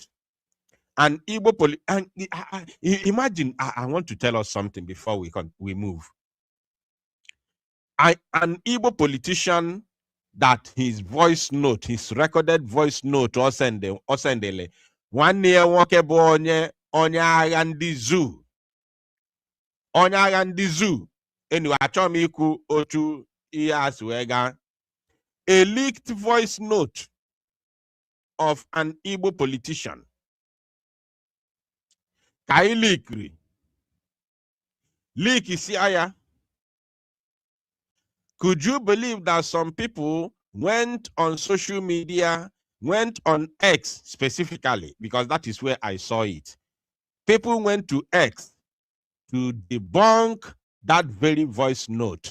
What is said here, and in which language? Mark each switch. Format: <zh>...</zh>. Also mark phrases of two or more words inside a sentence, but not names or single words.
<en>And Igbo imagine, I want to tell us something before we move. An Igbo politician that his voice note, his recorded voice note, osendele 1 year</en> <ig>onye agha ndị zoo. Onye agha ndị zoo. Anyway, achọrọ m ikwu otu ihe asị wee gaa.</ig> <en>A leaked voice note of an Igbo politician.</en> <ig>Kai leak isi aya.</ig> <en>Could you believe that some people went on social media, went on X specifically, because that is where I saw it. People went to X to debunk that very voice note.</en>